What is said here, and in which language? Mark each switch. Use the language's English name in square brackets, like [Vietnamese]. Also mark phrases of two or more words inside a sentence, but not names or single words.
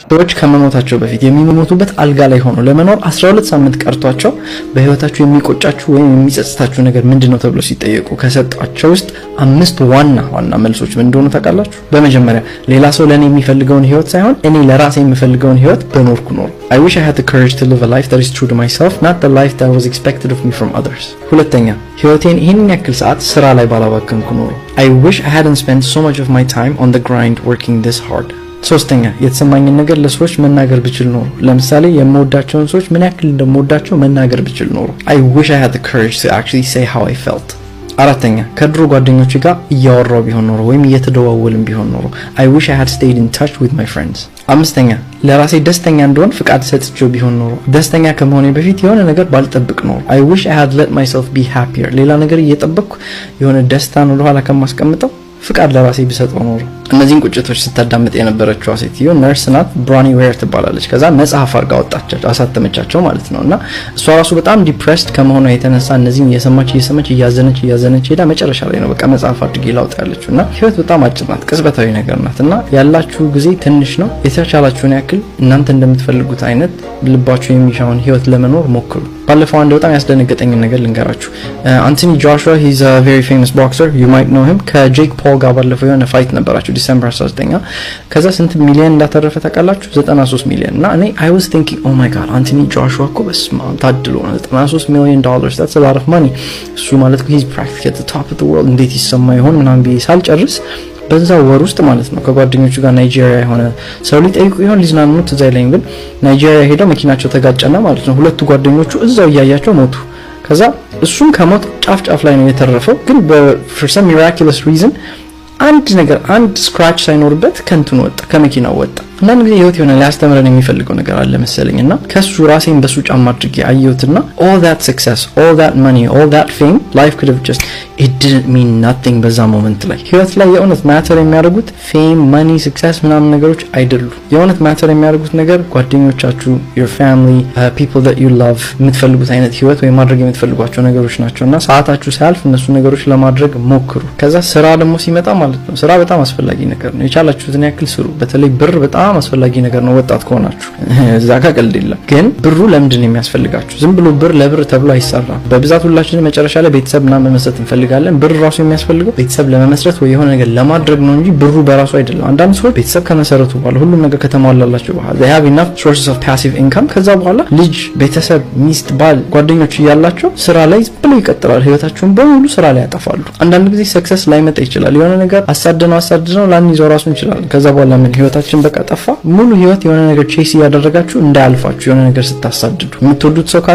[Amharic] ሰዎች ከመሞታቸው በፊት የሚሞቱበት አልጋ ላይ ሆኖ ለመኖር 12 ሳምንት ቀርቷቸው በህይወታችሁ የሚቆጫችሁ ወይም የሚጸጽታችሁ ነገር ምንድነው ተብሎ ሲጠየቁ ከሰጧቸው ውስጥ 5 ዋና መልሶች ምን እንደሆኑ ታውቃላችሁ? በመጀመሪያ ሌላ ሰው ለኔ የሚፈልገውን ህይወት ሳይሆን እኔ ለራሴ የሚፈልገውን ህይወት በኖርኩ ኖር። [English] I wish I had the courage to live a life that is true to myself, not the life that was expected of me from others. [Amharic] ሁለተኛ ህይወቴን ይህንን ያክል ሰዓት ስራ ላይ ባላባከንኩ ኖሮ። [English] I wish I hadn't spent so much of my time on the grind working this hard. [Amharic] ሶስተኛ የተሰማኝን ነገር ለሰዎች መናገር ብችል ኖሮ። ለምሳሌ የምወዳቸውን ሰዎች ምን ያክል እንደምወዳቸው መናገር ብችል ኖሮ። [English] I wish I had the courage to actually say how I felt. [Amharic] አራተኛ ከድሮ ጓደኞቼ ጋር እያወራው ቢሆን ኖሮ ወይም እየተደዋወልን ቢሆን ኖሮ። [English] I wish I had stayed in touch with my friends. [Amharic] አምስተኛ ለራሴ ደስተኛ እንደሆን ፍቃድ ሰጥቼው ቢሆን ኖሮ። ደስተኛ ከመሆኔ በፊት የሆነ ነገር ባልጠብቅ ኖሮ። [English] I wish I had let myself be happier. [Amharic] ሌላ ነገር እየጠበቅኩ የሆነ ደስታን ወደ ኋላ ከማስቀምጠው ፍቃድ ለራሴ ቢሰጠው ኖሮ። እነዚህን ቁጭቶች ስታዳምጥ የነበረችው ሴትዮ ነርስ ናት፣ ብራኒ ዌር ትባላለች። ከዛ መጽሐፍ አድርጋ አወጣቻቸው፣ አሳተመቻቸው ማለት ነው። እና እሷ ራሱ በጣም ዲፕሬስድ ከመሆኗ የተነሳ እነዚህን እየሰማች እያዘነች ሄዳ መጨረሻ ላይ ነው በቃ መጽሐፍ አድርጌ ላውጣ ያለችው። እና ህይወት በጣም አጭር ናት፣ ቅጽበታዊ ነገር ናት። እና ያላችሁ ጊዜ ትንሽ ነው። የተቻላችሁን ያክል እናንተ እንደምትፈልጉት አይነት ልባችሁ የሚሻውን ህይወት ለመኖር ሞክሩ። ባለፈው አንድ በጣም ያስደነገጠኝ ነገር ልንገራችሁ። አንቶኒ ጆሹዋ [English] he's a very famous boxer, you might know him። [Amharic] ከጄክ ፖል ጋር ባለፈው የሆነ ፋይት ነበራቸው ዲሴምበር 19። ከዛ ስንት ሚሊዮን እንዳተረፈ ታውቃላችሁ? 93 ሚሊዮን። እና እኔ [English] I was thinking oh my god [Amharic] አንቶኒ ጆሹዋ እኮ በስመ አብ ታድሎ ነው፣ $93 million [English] that's a lot of money። [Amharic] እሱ ማለት [English] he's practically at the top of the world [Amharic] እንዴት ይሰማ ይሆን ምናምን ብዬ ሳልጨርስ በዛው ወር ውስጥ ማለት ነው ከጓደኞቹ ጋር ናይጄሪያ የሆነ ሰው ሊጠይቁ ይሆን ሊዝናኑ ትዝ አይለኝም፣ ግን ናይጄሪያ ሄደው መኪናቸው ተጋጨና ማለት ነው ሁለቱ ጓደኞቹ እዛው እያያቸው ሞቱ። ከዛ እሱም ከሞት ጫፍ ላይ ነው የተረፈው፣ ግን [English] for some miraculous reason [Amharic] አንድ ስክራች ሳይኖርበት ከንቱን ወጣ፣ ከመኪናው ወጣ። አንዳንድ ጊዜ ህይወት የሆነ ሊያስተምረን የሚፈልገው ነገር አለ መሰለኝና ከሱ ራሴን በሱ ጫማ አድርጌ አየሁትና [English] all that success, all that money, all that fame, life could have just it didn't mean nothing [Amharic] በዛ ሞመንት ላይ። ህይወት ላይ የእውነት ማተር የሚያደርጉት [English] fame, money, success [Amharic] ምናምን ነገሮች አይደሉም። የእውነት ማተር የሚያደርጉት ነገር ጓደኞቻችሁ፣ [English] your family, people that you love፣ [Amharic] የምትፈልጉት አይነት ህይወት ወይ ማድረግ የምትፈልጓቸው ነገሮች ናቸውና ሰዓታችሁ ሳያልፍ እነሱ ነገሮች ለማድረግ ሞክሩ። ከዛ ስራ ደግሞ ሲመጣ ማለት ነው ስራ በጣም አስፈላጊ ነገር ነው። የቻላችሁትን ያክል ስሩ። በተለይ ብር በጣም አስፈላጊ ነገር ነው። ወጣት ከሆናችሁ እዛ ጋር ቀልድ የለም። ግን ብሩ ለምንድን ነው የሚያስፈልጋችሁ? ዝም ብሎ ብር ለብር ተብሎ አይሰራም። በብዛት ሁላችንም መጨረሻ ላይ ቤተሰብና መመስረት እንፈልጋለን። ብር ራሱ የሚያስፈልገው ቤተሰብ ለመመስረት ወይ የሆነ ነገር ለማድረግ ነው እንጂ ብሩ በራሱ አይደለም። አንዳንድ ሰዎች ቤተሰብ ከመሰረቱ በኋላ ሁሉም ነገር ከተሟላላቸው በኋላ [English] they have enough sources of passive income [Amharic] ከዛ በኋላ ልጅ፣ ቤተሰብ፣ ሚስት፣ ባል፣ ጓደኞች እያላቸው ስራ ላይ ብሎ ይቀጥላሉ። ህይወታቸውን በሙሉ ስራ ላይ ያጠፋሉ። አንዳንድ ጊዜ ሰክሰስ ላይመጣ ይችላል። የሆነ ነገር አሳደነው ላንይዘው ራሱ እንችላለን። ከዛ በኋላ ምን ህይወታችን በቃ ጠፋ። ሙሉ ህይወት የሆነ ነገር ቼስ ያደረጋችሁ እንዳያልፋችሁ የሆነ ነገር ስታሳድዱ የምትወዱት ሰው